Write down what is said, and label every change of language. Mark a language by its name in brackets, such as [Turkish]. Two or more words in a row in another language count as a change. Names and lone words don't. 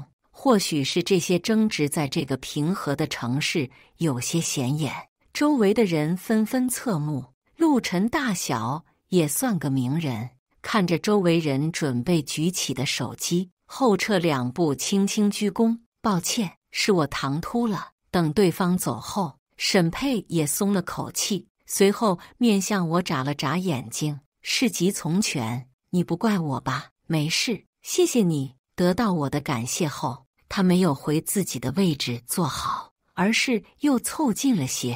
[Chinese] 或許是這些爭執在這個平和的城市有些顯眼，周圍的人紛紛側目。陸晨大小也算個名人，看着周圍人準備舉起的手機，後撤2步，輕輕鞠躬：“抱歉，是我唐突了。” 等對方走後，沈佩也鬆了口氣，隨後面向我眨了眨眼睛：“事急從權，你不怪我吧？”“沒事，謝謝你。” 得到我的感謝後，他沒有回自己的位置坐好，而是又湊近了些。